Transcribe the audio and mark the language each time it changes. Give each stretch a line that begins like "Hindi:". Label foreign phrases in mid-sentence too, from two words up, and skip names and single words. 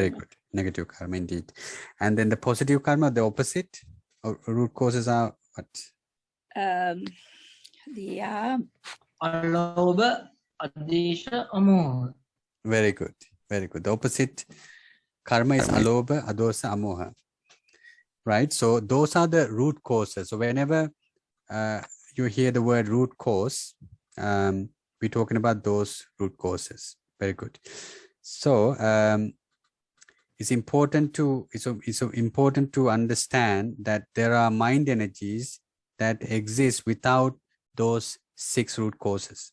English: Very good. Negative karma indeed. And then the positive karma, the opposite, or root causes are what? The
Pali: Alobha, adesha, amoha.
English: Very good. Very good. The opposite karma is
Pali: alobha, adosa, amoha.
English: Right? So those are the root causes. So whenever you hear the word root cause, we're talking about those root causes. Very good. So it's important to understand that there are mind energies that exist without those 6 root causes.